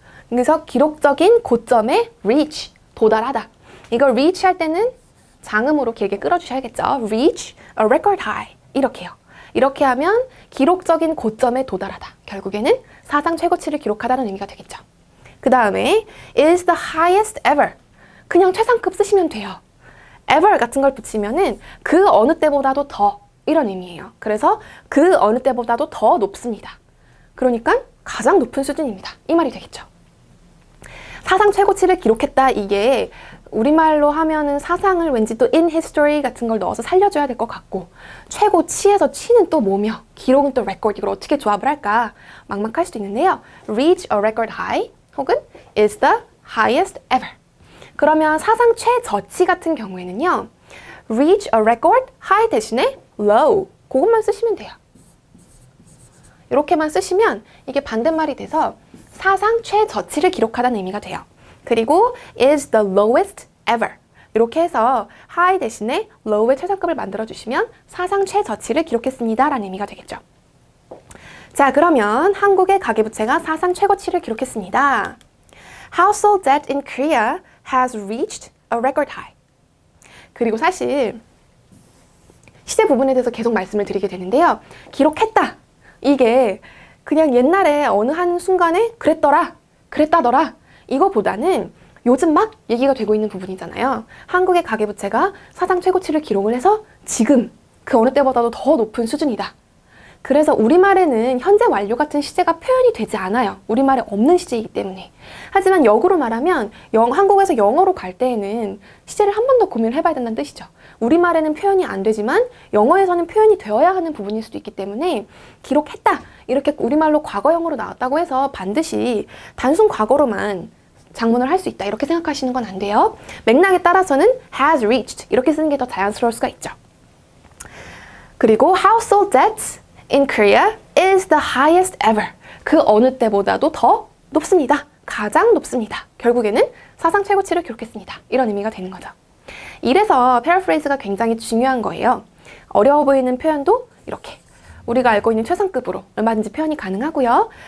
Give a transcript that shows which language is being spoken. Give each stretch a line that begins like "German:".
Korean: 그래서 기록적인 고점에 reach, 도달하다. 이걸 reach 할 때는 장음으로 길게 끌어주셔야겠죠.
English: reach a record high.
Korean: 이렇게요. 이렇게 하면 기록적인 고점에 도달하다. 결국에는 사상 최고치를 기록하다는 의미가 되겠죠. 그 다음에
English: is the highest ever.
Korean: 그냥 최상급 쓰시면 돼요. ever 같은 걸 붙이면은 그 어느 때보다도 더 이런 의미예요. 그래서 그 어느 때보다도 더 높습니다. 그러니까 가장 높은 수준입니다. 이 말이 되겠죠. 사상 최고치를 기록했다. 이게 우리말로 하면은 사상을 왠지 또 in history 같은 걸 넣어서 살려줘야 될 것 같고, 최고치에서 치는 또 뭐며 기록은 또 record, 이걸 어떻게 조합을 할까 막막할 수도 있는데요.
English: reach a record high 혹은 is the highest ever.
Korean: 그러면 사상 최저치 같은 경우에는요,
English: reach a record high
Korean: 대신에 low, 그것만 쓰시면 돼요. 이렇게만 쓰시면 이게 반대말이 돼서 사상 최저치를 기록하다는 의미가 돼요. 그리고
English: is the lowest ever.
Korean: 이렇게 해서 high 대신에 low의 최상급을 만들어주시면 사상 최저치를 기록했습니다 라는 의미가 되겠죠. 자, 그러면 한국의 가계부채가 사상 최고치를 기록했습니다.
English: Household debt in Korea has reached a record high.
Korean: 그리고 사실 시제 부분에 대해서 계속 말씀을 드리게 되는데요. 기록했다. 이게 그냥 옛날에 어느 한 순간에 그랬다더라 이거보다는 요즘 막 얘기가 되고 있는 부분이잖아요. 한국의 가계부채가 사상 최고치를 기록을 해서 지금 그 어느 때보다도 더 높은 수준이다. 그래서 우리말에는 현재 완료 같은 시제가 표현이 되지 않아요. 우리말에 없는 시제이기 때문에. 하지만 역으로 말하면 한국에서 영어로 갈 때에는 시제를 한 번 더 고민을 해봐야 된다는 뜻이죠. 우리말에는 표현이 안 되지만 영어에서는 표현이 되어야 하는 부분일 수도 있기 때문에 기록했다. 이렇게 우리말로 과거형으로 나왔다고 해서 반드시 단순 과거로만 작문을 할 수 있다. 이렇게 생각하시는 건 안 돼요. 맥락에 따라서는
English: has reached
Korean: 이렇게 쓰는 게 더 자연스러울 수가 있죠. 그리고
English: household debt in Korea is the highest ever.
Korean: 그 어느 때보다도 더 높습니다. 가장 높습니다. 결국에는 사상 최고치를 기록했습니다. 이런 의미가 되는 거죠. 이래서 패러프레이즈가 굉장히 중요한 거예요. 어려워 보이는 표현도 이렇게 우리가 알고 있는 최상급으로 얼마든지 표현이 가능하고요.